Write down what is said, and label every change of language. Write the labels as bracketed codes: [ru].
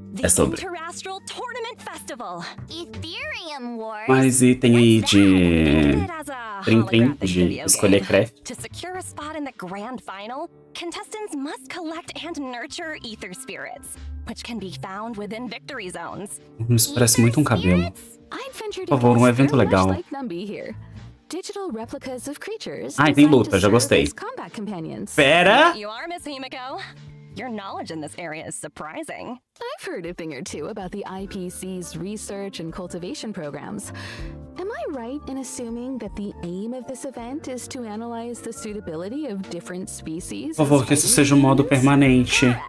[en] The Interastral Tournament Festival. Ethereum Wars? [pt] Mais item aí de... Trim, de escolher craft. [en] To secure a spot in the grand final, contestants must collect and nurture ether spirits, which can be found within victory zones. [pt] Isso parece muito um cabelo. Por favor, um evento legal. [en] Digital replicas of creatures. [pt] Ai, tem luta, já gostei. Pera! [en] You are Miss Himiko. Your knowledge in this area is surprising. I've heard a thing or two about the IPC's research and cultivation programs. Am I right in assuming that the aim of this event is to analyze the suitability of different species? [pt] Por favor, que isso seja um modo permanente.